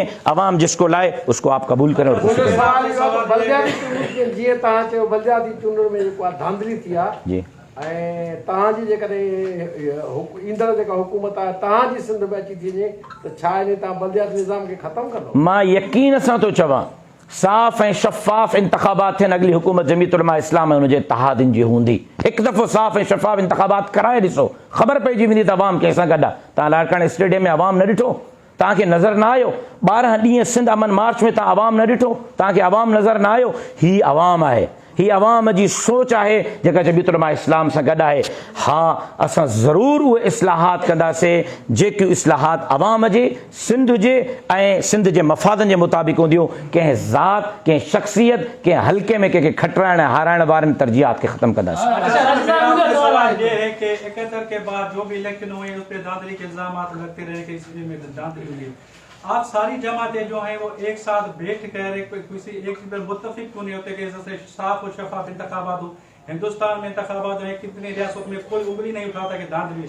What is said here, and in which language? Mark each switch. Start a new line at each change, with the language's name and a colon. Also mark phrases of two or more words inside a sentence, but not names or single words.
Urdu: عوام جس کو لائے اس کو آپ قبول کریں. اور
Sindhi: جی بلدیاتی چونڈ میں دھاندلی تھی جی
Urdu: تاں جی ایندڑ حکومت ہے تاں جی سندھ میں اچھی تھی تو چھا تاں بلدیاتی نظام کے ختم کر دو.
Sindhi: ماں یقین سان تو چواں صاف ऐं शफ़ाफ़ इंतख़ाबात थियनि. अॻिली हुकूमत जमीयत उलमा इस्लाम ऐं हुनजे इत्तिहादिन जी हूंदी. हिकु दफ़ो साफ़ ऐं शफ़ाफ़ इंतख़ाबात कराए ॾिसो, ख़बर पइजी वेंदी त अवाम कंहिंसां गॾु आहे. तव्हां लाड़काणे स्टेडियम में अवाम न ॾिठो? तव्हांखे नज़र न आयो? 12 ॾींहं सिंध अमन मार्च में तव्हां अवाम न ॾिठो? तव्हांखे अवाम नज़र न आयो? ही अवाम आहे, ही अवाम जी सोच आहे जेका जमीयत उलमा इस्लाम सां गॾु आहे. हा, असां ज़रूरु उहे इस्लाहात कंदासीं जेकियूं इस्लाहात अवाम जे, सिंध जे ऐं सिंध जे मफ़ादनि जे मुताबिक़ हूंदियूं. कंहिं ज़ात, कंहिं शख़्सियत, कंहिं हल्के में कंहिंखे खटराइण ऐं हाराइण वारनि तरजीहात खे ख़तमु कंदासीं.
Urdu: سوال یہ ہے کہ 71 کے بعد جو بھی الیکشن ہوئے اس پر دھاندلی کے الزامات لگتے رہے کہ اس میں میں دھاندلی ہوئی. آپ ساری جماعتیں جو ہیں وہ ایک ساتھ بیٹھ کر کسی ایک چیز پر متفق کیوں نہیں ہوتے کہ جیسے صاف اور شفاف انتخابات ہو. ہندوستان میں انتخابات ہے، کتنی ریاست میں کوئی انگلی نہیں اٹھاتا کہ دھاندلی.